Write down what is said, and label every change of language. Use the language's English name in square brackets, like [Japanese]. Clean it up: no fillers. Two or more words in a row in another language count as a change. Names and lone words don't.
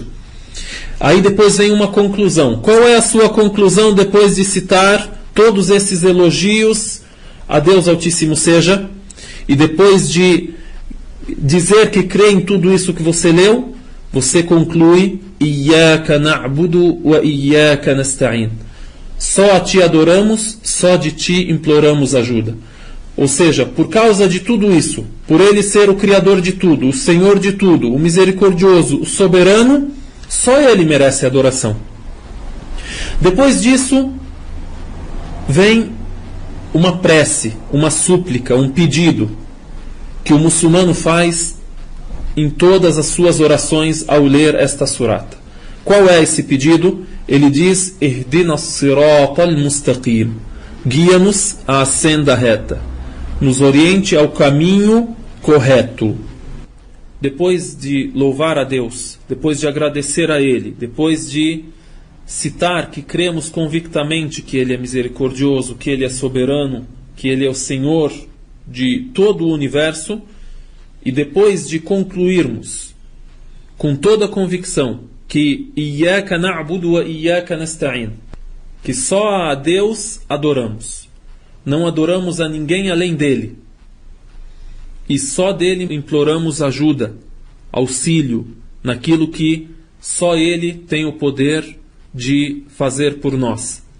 [Portuguese] Aí depois vem uma conclusão. Qual é a sua conclusão depois de citar todos esses elogios a Deus Altíssimo seja, e depois de dizer que crê em tudo isso que você leu, você conclui: [Arabic] إياك نعبد وإياك نستعين. [Portuguese] Só a Ti adoramos, só de Ti imploramos ajuda. Ou seja, por causa de tudo isso, por Ele ser o Criador de tudo, o Senhor de tudo, o Misericordioso, o Soberano, só Ele merece adoração. Depois disso, vem uma prece, uma súplica, um pedido que o muçulmano faz em todas as suas orações ao ler esta surata. Qual é esse pedido? Ele diz: [Arabic] اهدنا الصراط المستقيم. [Portuguese] Guia-nos à senda reta. Nos oriente ao caminho correto. Depois de louvar a Deus, depois de agradecer a Ele, depois de citar que cremos convictamente que Ele é misericordioso, que Ele é soberano, que Ele é o Senhor de todo o universo, e depois de concluirmos com toda a convicção que [Arabic] إياك نعبد وإياك نستعين, [Portuguese] que só a Deus adoramos, não adoramos a ninguém além dele, e só dele imploramos ajuda, auxílio naquilo que só Ele tem o poder de fazer por nós.